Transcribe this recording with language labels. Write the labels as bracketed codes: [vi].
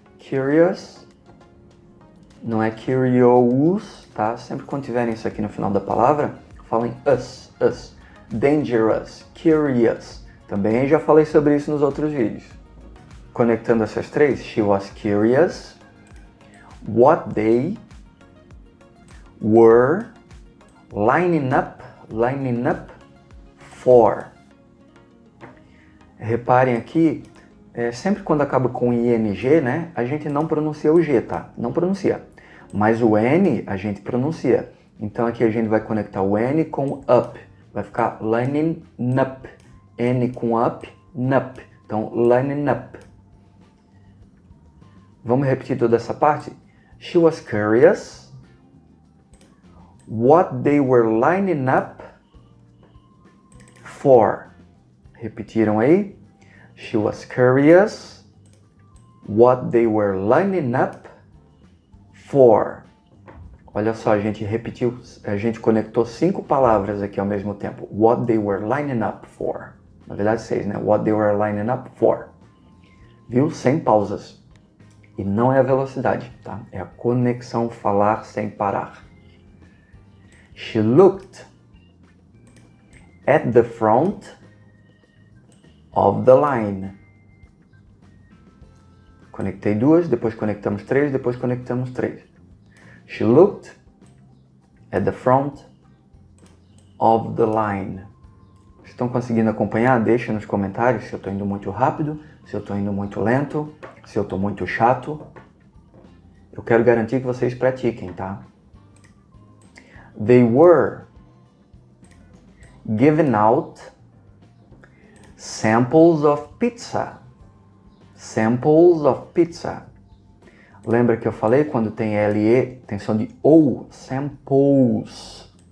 [pt] Curious não é curious, tá? Sempre quando tiverem isso aqui no final da palavra, falem us. Dangerous, curious. Também já falei sobre isso nos outros vídeos. Conectando essas três, [en] she was curious what they were lining up for. [pt] Reparem aqui, sempre quando acaba com ing, né, a gente não pronuncia o G, tá? Não pronuncia. Mas o N a gente pronuncia. Então aqui a gente vai conectar o N com up. Vai ficar lining up. N com up, nup. Então, lining up. Vamos repetir toda essa parte? [en] She was curious what they were lining up for. [pt] Repetiram aí? [en] She was curious what they were lining up for. [pt] Olha só, a gente repetiu, a gente conectou 5 palavras aqui ao mesmo tempo. [en] What they were lining up for. [pt] Na verdade, 6, né? [en] What they were lining up for. [pt] Viu? Sem pausas. E não é a velocidade, tá? É a conexão falar sem parar. [en] She looked at the front of the line. [pt] Conectei 2, depois conectamos 3, depois conectamos 3. [en] She looked at the front of the line. [pt] Estão conseguindo acompanhar? Deixa nos comentários se eu estou indo muito rápido, se eu estou indo muito lento, se eu estou muito chato. Eu quero garantir que vocês pratiquem, tá? [en] They were giving out samples of pizza. Samples of pizza. [pt] Lembra que eu falei quando tem LE, tem som de OU, samples.